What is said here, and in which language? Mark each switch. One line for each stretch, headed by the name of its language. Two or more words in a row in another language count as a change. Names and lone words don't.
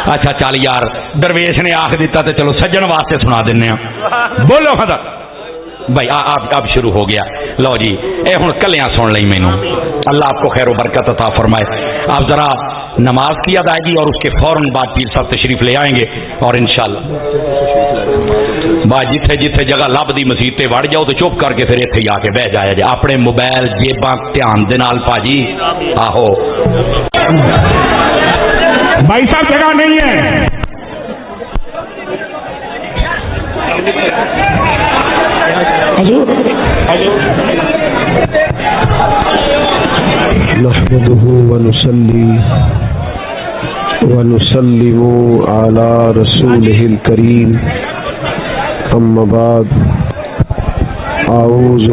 Punjabi: اچھا چل یار درویش نے آخ دیتا تو چلو سجن واسطے سنا دینے ہیں بولو خدا بھائی آپ شروع ہو گیا لو جی اے ہن کلیاں سن لیں مینوں
Urdu: اللہ آپ کو خیر و برکت عطا فرمائے آپ ذرا نماز کی ادائیگی اور اس کے فوراً بعد پیر صاحب تشریف لے آئیں گے اور انشاءاللہ
Punjabi: با جتھے جتھے جگہ لب دی مسیت تے وڑ جاؤ تو چپ کر کے پھر ایتھے آ کے بہ جایا جے اپنے موبائل جیباں دھیان دے نال پاجی آہو
Urdu: بھائی صاحب جگہ نہیں ہے
Arabic: نحمده ونصلي ونسلم على رسوله الكريم أما بعد أعوذ